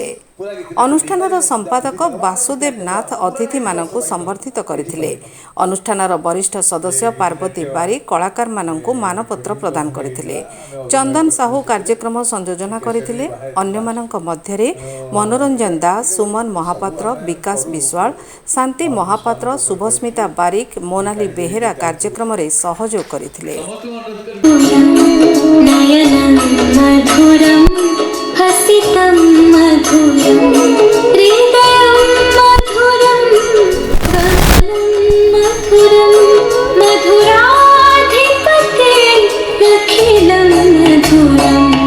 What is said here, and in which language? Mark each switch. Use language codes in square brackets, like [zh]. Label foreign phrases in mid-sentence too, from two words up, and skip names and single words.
[or] ଅନୁଷ୍ଠାନର ସମ୍ପାଦକ ବାସୁଦେବ ନାଥ ଅତିଥି ମାନଙ୍କୁ ସମ୍ବର୍ଦ୍ଧିତ କରିଥିଲେ। ଅନୁଷ୍ଠାନର ବରିଷ୍ଠ ସଦସ୍ୟ ପାର୍ବତୀ ବାରୀ କଳାକାର ମାନଙ୍କୁ ମାନପତ୍ର ପ୍ରଦାନ କରିଥିଲେ। ଚନ୍ଦନ ସାହୁ କାର୍ଯ୍ୟକ୍ରମ ସଂଯୋଜନା କରିଥିଲେ। ଅନ୍ୟ ମାନଙ୍କ ମଧ୍ୟରେ ମନୋରଞ୍ଜନ ଦାସ, ସୁମନ ମହାପାତ୍ର, ବିକାଶ ବିଶ୍ୱାଳ, ଶାନ୍ତି ମହାପାତ୍ର, ଶୁଭସ୍ମିତା ବାରିକ, ମୋନାଲି ବେହେରା କାର୍ଯ୍ୟକ୍ରମରେ ସହଯୋଗ କରିଥିଲେ। [sa] हसितं मधुरं हृदयं मधुरं गगनं मधुरं मधुराधिपते अखिलं मधुरम्।